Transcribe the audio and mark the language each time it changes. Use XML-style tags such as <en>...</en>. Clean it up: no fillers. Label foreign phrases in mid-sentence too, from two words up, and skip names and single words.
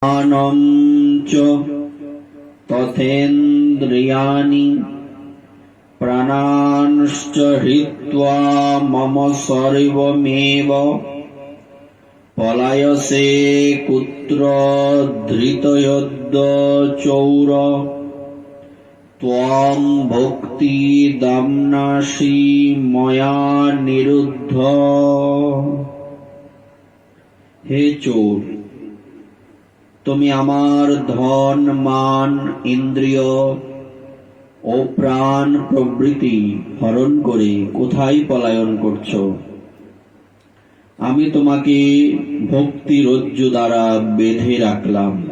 <sa>प्राणं च तथेन्द्रियाणि प्राणांश्च हृत्वा मम सर्वमेव पलायसे कुत्र धृतयद्चौर त्वां भक्ति दाम्नासि मया निरुद्ध।</sa> <bn>হে চোর, তুমি আমার ধন মান ইন্দ্রিয় ও প্রাণ প্রভৃতি হরণ করে কোথায় পলায়ন করছো? আমি তোমাকে ভক্তি রজ্জু দ্বারা বেঁধে রাখলাম।</bn>